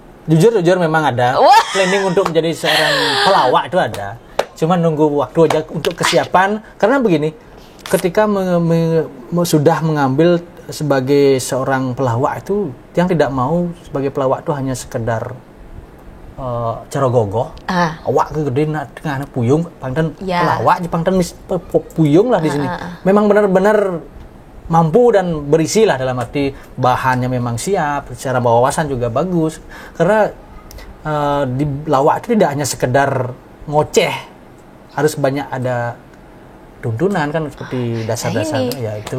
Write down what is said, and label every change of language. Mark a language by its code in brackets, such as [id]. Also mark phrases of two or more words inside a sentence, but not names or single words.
[id] Jujur memang ada planning untuk menjadi seorang pelawak itu ada. Cuman nunggu waktu aja untuk kesiapan karena begini, ketika sudah mengambil sebagai seorang pelawak itu yang tidak mau sebagai pelawak itu hanya sekedar [ban] cara gogoh, awak kegede tengah puyung, pangten pelawak, pangten puyung lah [id] di sini. Memang benar-benar mampu dan berisi lah dalam arti bahannya memang siap, secara wawasan juga bagus. Karena di lawak itu tidak hanya sekedar ngoceh, harus banyak ada tuntunan kan seperti dasar-dasar ya itu.